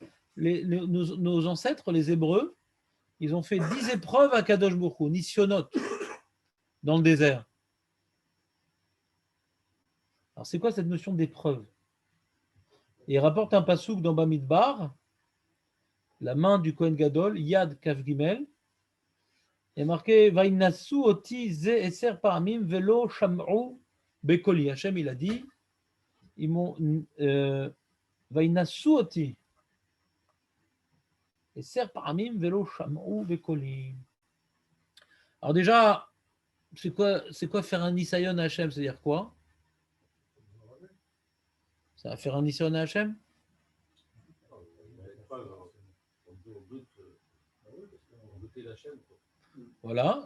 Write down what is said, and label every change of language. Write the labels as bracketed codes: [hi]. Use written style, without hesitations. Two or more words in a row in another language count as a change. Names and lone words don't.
[fr] Nos ancêtres, les Hébreux, ils ont fait 10 épreuves à [he] קדוש ברוך הוא, [fr] Nisionot, dans le désert. Alors, c'est quoi cette notion d'épreuve? Il rapporte un pasouk dans Bamidbar, la main du [he] כהן גדול, יד כ״ג, [fr] il est marqué [he] וינסו אותי זה עשר פעמים ולא שמעו בקולי. [fr] Hachem, il a dit, ils m'ont [he] וינסו אותי עשר פעמים ולא שמעו בקולי. [fr] Alors déjà, c'est quoi faire un nisayon à Hachem? C'est-à-dire quoi? Ça va faire un nisayon à Hachem? Voilà.